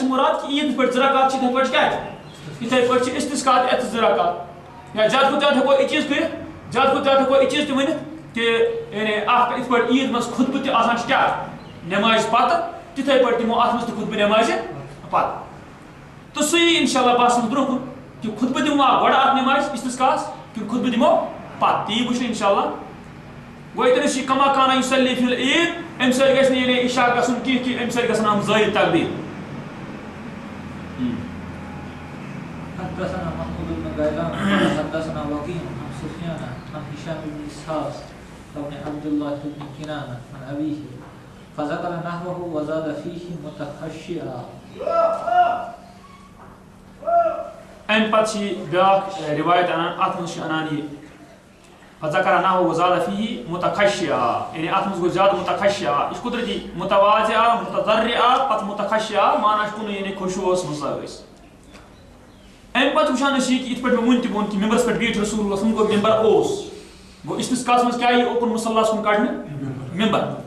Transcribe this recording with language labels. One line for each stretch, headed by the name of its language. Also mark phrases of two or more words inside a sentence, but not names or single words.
Kashmiri: مُراد کہِ عیٖد یِتھ پٲٹھۍ 2 رکعت چھِ یِتھَے پٲٹھۍ کیٛاہ چھِ یِتھَے پٲٹھۍ چھِ استسقا تہِ اَتہِ 2 رکعت یا زیادٕ کھۄتہٕ زیادٕ ہٮ۪کو یہِ چیٖز کٔرِتھ زیادٕ کھۄتہٕ زیادٕ ہٮ۪کو یہِ چیٖز تہِ ؤنِتھ کہِ یعنی اکھ یِتھ پٲٹھۍ عیٖد منٛز خطبہٕ تہِ آسان چھِ کیٛاہ نٮ۪مازِ پتہٕ تِتھَے پٲٹھۍ دِمو اَتھ منٛز تہِ خطبہٕ نٮ۪مازِ پتہٕ تہٕ سُہ یی
Arabic: اِنشاء اللہ
Kashmiri: باسان برونٛہہ کُن کہ خطبہ دموا گۄڈٕ اتھ نماز استسقاس کہ خطبہ دمو پتہٕ تی وٕچھو
Arabic: انشاءاللہ
Kashmiri: گوٚو ییٚتٮ۪ن چھِ
Arabic: کما کانا یُصلی فی العیٖد
Kashmiri: اَمہِ سۭتۍ گژھِ نہٕ یعنی عشاء گژھُن کینٛہہ کہِ اَمہِ سۭتۍ گژھن یِم زٲیِد تقدیٖر.
Arabic: حدثنا محمود بن غيلان حدثنا وكيع عن سفيان عن هشام بن اسحاق عن عبد الله بن كنانة عن أبيه فذكر نحوه وزاد فيه متخشعا.
Kashmiri: اَمہِ پتہٕ چھِ بیٛاکھ رِوایت اَنان اَتھ منٛز چھِ اَنان یہِ
Arabic: فذكر نحوه وزاد فيه متخشعا
Kashmiri: یعنی اَتھ منٛز گوٚو زیادٕ متخشعا یہِ چھُ قُدرتی
Arabic: متواضعا متضرعا
Kashmiri: پتہٕ متخشعا معنی چھُ کُنُے یعنی خشوعس منٛز ٲسۍ. اَمہِ پتہٕ وٕچھان أسۍ یہِ کہِ یِتھ پٲٹھۍ مےٚ وُنہِ تہِ ووٚن کہِ ممبرس پٮ۪ٹھ بیٖٹھ رسول اللہ گوٚو ممبر اوس گوٚو استسقاہس منٛز کیٛاہ یی اوکُن مُصلاہس کُن کڑنہٕ ممبر.